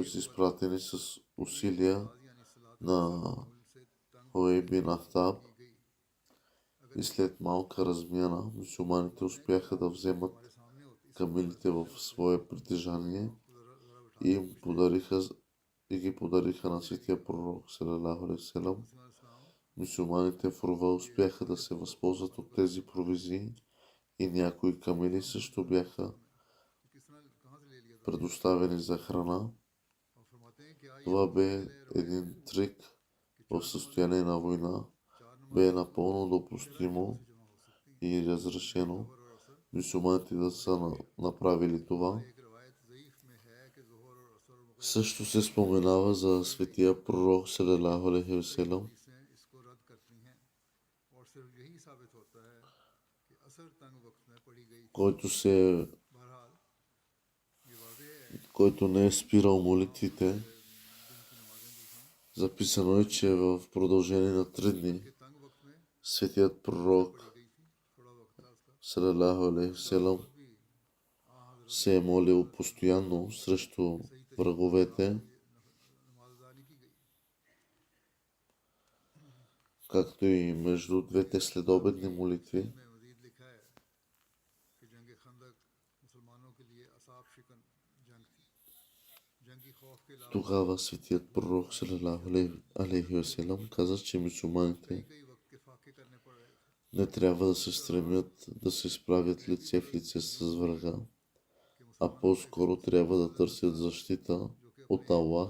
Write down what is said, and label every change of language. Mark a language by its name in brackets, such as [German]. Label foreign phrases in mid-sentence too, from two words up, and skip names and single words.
[Bulgarian] изпратени с усилия на Хуей бин Ахтаб и след малка размяна мюсюлманите успяха да вземат камилите в свое притежание и ги подариха на светия пророк [Arabic] صلى الله عليه وسلم. [Bulgarian] Мюсюлманите в рова успяха да се възползват от тези провизии и някои камили също бяха предоставени за храна. Това бе един трик в състояние на война. Бе напълно допустимо и разрешено мюсюлманите да са направили това. Също се споменава за светия пророк [Arabic] صلى الله عليه وسلم, [Bulgarian] който не е спирал молитвите. Записано е, че в продължение на 3 дни светият пророк [Arabic] صلى الله عليه وسلم [Bulgarian] се е молил постоянно срещу враговете, както и между двете следобедни молитви. Тогава светият пророк [Arabic] صلى الله عليه وسلم [Bulgarian] каза, че мюсюлманите не трябва да се стремят да се справят лице в лице с врага, а по-скоро трябва да търсят защита от Аллах.